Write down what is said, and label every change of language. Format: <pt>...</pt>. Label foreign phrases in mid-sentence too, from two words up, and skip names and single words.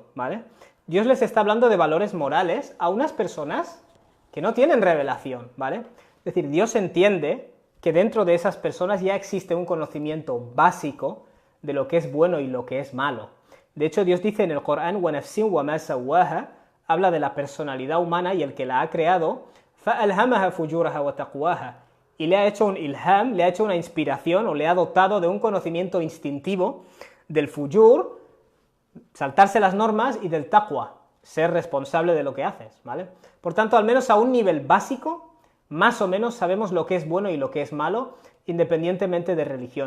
<es>¿Vale? Dios les está hablando de valores morales a unas personas que no tienen revelación, ¿vale? Es decir, Dios entiende que dentro de esas personas ya existe un conocimiento básico de lo que es bueno y lo que es malo. De hecho, Dios dice en el Corán,</es> <ar>وَنَفْسٍ وَمَا سَوَّاهَا,</ar> <es>habla de la personalidad humana y el que la ha creado,</es> <ar>فَأَلْهَمَهَا فُجُورَهَا وَتَقْوَاهَا,</ar> <es>y le ha hecho un ilham, le ha hecho una inspiración o le ha dotado de un conocimiento instintivo del fujur, saltarse las normas, y del taqwa, ser responsable de lo que haces, ¿vale? Por tanto, al menos a un nivel básico, más o menos sabemos lo que es bueno y lo que es malo, independientemente de religión.</es>